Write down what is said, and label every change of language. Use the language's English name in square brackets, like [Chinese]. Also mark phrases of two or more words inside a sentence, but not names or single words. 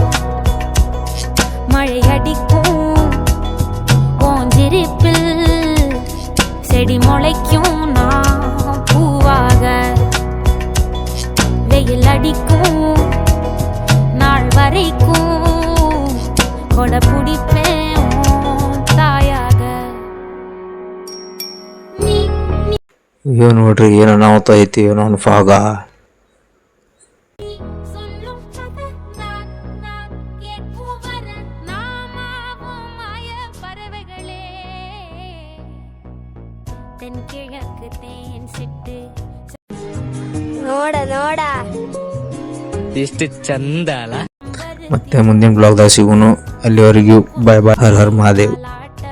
[Tamil] மழையடிக்கும் கோஞ்சிருப்பில் செடி முளைக்கும் நான் பூவாக. வெயில் அடிக்கும் நாள் வரைக்கும் கொடை பிடிப்பேன் தாயாக. [Kannada] ಅಯ್ಯೋ ನೋಡ್ರಿ ಏನೋ ಅನಾಹುತ ಐತಿ, ಏನೋ ಫಾಗ. [Tamil] தென்கிழக்கு தேன் சிட்டு [Kannada] ನೋಡ ನೋಡ ಎಷ್ಟು ಚಂದ ಅಲ್ಲ. ಮತ್ತೆ ಮುಂದಿನ ಬ್ಲಾಗ್ದಾಗ ಸಿಗೋನು. ಅಲ್ಲಿವರೆಗೂ [English] bye bye. [Hindi] हर हर महादेव.